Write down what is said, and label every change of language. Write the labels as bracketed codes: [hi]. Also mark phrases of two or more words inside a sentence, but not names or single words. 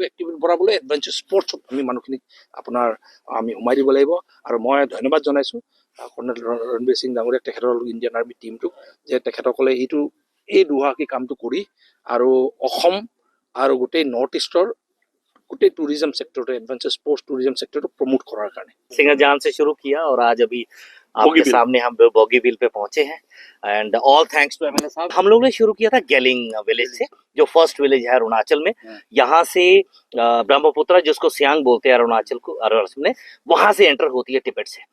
[as] এক্টিভিটি বঢ়াবলৈ [en] adventure sportsত [as] মানুহখিনিক আমি সোমাই দিব লাগিব। আৰু মই ধন্যবাদ জনাইছোঁ কৰ্ণেল ৰণবীৰ সিং ডাঙৰীয়াক, তেখেতৰ ইণ্ডিয়ান আৰ্মি টিমটোক, যে তেখেতসকলে এই দুঃসাহসী কামটো কৰি আৰু অসম আৰু গোটেই নৰ্থ ইষ্টৰ গোটেই [hi] टूरिज्म सेक्टर, एडवेंचर स्पोर्ट्स टूरिज्म सेक्टर को प्रमोट करार करने सिंगाजान से शुरू किया और आज अभी आपके सामने हम बोगीबिल पे पहुंचे हैं। [en] and all thanks to MLA [hi] साहब। हम लोग ने शुरू किया था गेलिंग विलेज से, जो [en] first village [hi] है अरुणाचल में। यहाँ से ब्रह्मपुत्र, जिसको सियांग बोलते हैं अरुणाचल में, वहां से एंटर होती है टिबेट से।